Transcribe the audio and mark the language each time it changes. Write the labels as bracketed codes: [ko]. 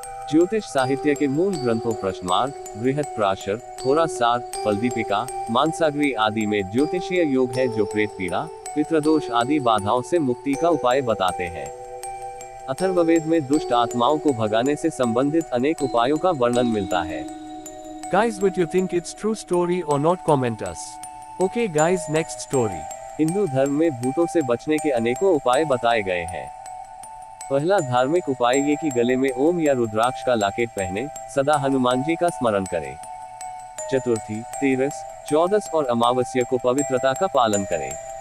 [hi] ज्योतिष साहित्य के मूल ग्रंथों प्रश्नमार्ग, बृहत्पराशर, होरासार, फलदीपिका, मानसागरी आदि में ज्योतिषीय योग है जो प्रेत पीड़ा, पितृदोष आदि बाधाओं से मुक्ति का उपाय बताते हैं। अथर्ववेद में दुष्ट आत्माओं को भगाने से संबंधित अनेक उपायों का वर्णन मिलता है। [en] Guys, what you think it's true story or not? Comment us. Okay guys, next story. [hi] Hindu धर्म में भूतों से बचने के अनेकों उपाय बताए गए हैं। पहला धार्मिक उपाय ये कि गले में ओम या रुद्राक्ष का लॉकेट पहने, सदा हनुमान जी का स्मरण करें। चतुर्थी, 13, 14 और अमावस्या को पवित्रता का पालन करें।